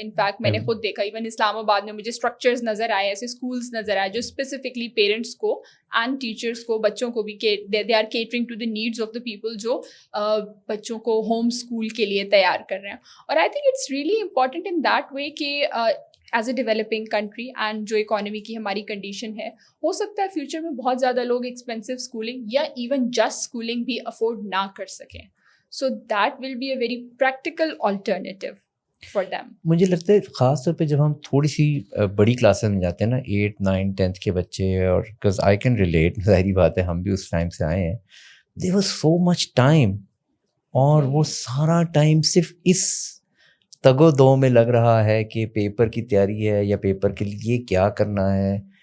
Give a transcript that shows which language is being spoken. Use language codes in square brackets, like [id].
[ur] In fact میں نے خود دیکھا, ایون اسلام آباد میں مجھے اسٹرکچرز نظر آئے, ایسے اسکولس نظر آئے جو اسپیسیفکلی پیرنٹس کو اینڈ ٹیچرس کو, بچوں کو بھی, [en] they are catering to the needs of the people [ur] جو بچوں کو ہوم اسکول کے لیے تیار کر رہے ہیں. اور [en] I think it's really important in that way [ur] کہ [en] as a developing country [ur] and جو اکانومی کی ہماری کنڈیشن ہے, ہو سکتا ہے فیوچر میں بہت زیادہ لوگ ایکسپینسو اسکولنگ یا ایون جسٹ اسکولنگ بھی افورڈ نہ کر سکیں. [en] So that will be a very practical alternative for them. [ur] مجھے لگتا ہے خاص طور پہ جب ہم تھوڑی سی بڑی کلاسز میں جاتے ہیں نا, 8, 9, 10th کے بچے, اور [en] because I can relate, [ur] ظاہری بات ہے ہم بھی اس ٹائم سے آئے ہیں. [en] There was so much time, [ur] اور وہ سارا ٹائم صرف اس تگ و دو میں لگ رہا ہے کہ پیپر کی تیاری ہے یا پیپر کے لیے کیا کرنا ہے.